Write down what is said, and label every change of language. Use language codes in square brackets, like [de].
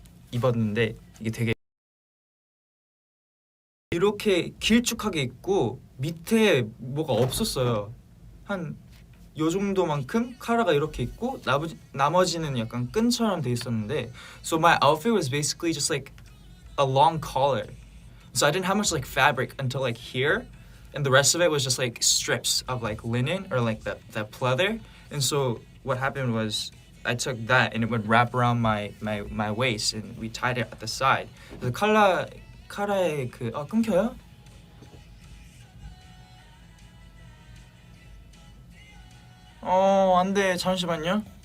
[ko] 입었는데 이게 되게 이렇게 길쭉하게 있고 밑에 뭐가 없었어요. 한 요 정도만큼 카라가 이렇게 있고 나머지는 약간 끈처럼 돼 있었는데 [en] so my outfit was basically just like a long collar. So I didn't have much like fabric until like here and the rest of it was just like strips of like linen or like that pleather. And so what happened was I took that and it would wrap around my waist and we tied it at the side. [ko] 그래서 카라의 그 끊겨요? 안돼 잠시만요.